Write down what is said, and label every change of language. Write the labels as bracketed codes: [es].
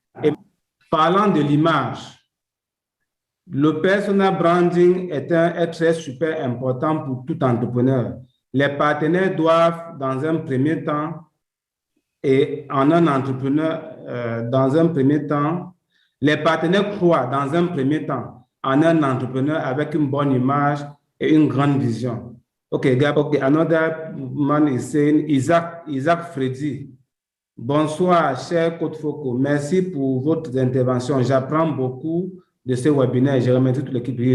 [fr] Et parlant de l'image, le personal branding est très super important pour tout entrepreneur. Les partenaires doivent, dans un premier temps, et en un entrepreneur, dans un premier temps, les partenaires croient, dans un premier temps, en un entrepreneur avec une bonne image et une grande vision. [en] Okay, another man is saying, Isaac Freddy. [fr] Bonsoir, cher Côte Foco. Merci pour votre intervention. J'apprends beaucoup de ce webinaire. Je remercie toute l'équipe.